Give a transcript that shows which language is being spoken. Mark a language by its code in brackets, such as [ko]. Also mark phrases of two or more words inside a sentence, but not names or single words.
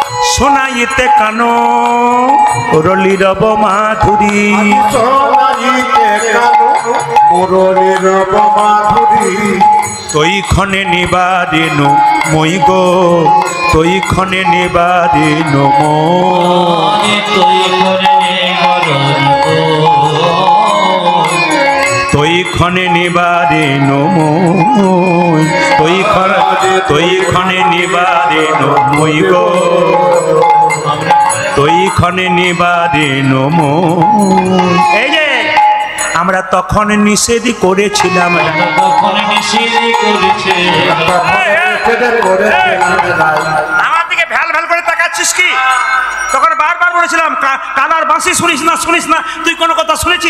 [bn] শোনাইতে কানো মুরলীর মাধুরী, শোনাইতে কানো মুরলীর মাধুরী। তৈ ক্ষণে নিবারেন মই গো, তৈ ক্ষণে নিবারেন মই, তৈ ক্ষণে নিবারেন মই, তৈ ক্ষণে নিবারেন মই গো, তৈ ক্ষণে নিবারেন মই। এই যে আমরা তখন নিষেধ করেছিলাম, আমার দিকে ভ্যাল ভ্যাল করে তাকাচ্ছিস কি? তখন বারবার বলেছিলাম কালার বাঁশি শুনিস না, শুনিস না, তুই কোনো কথা শুনেছিস?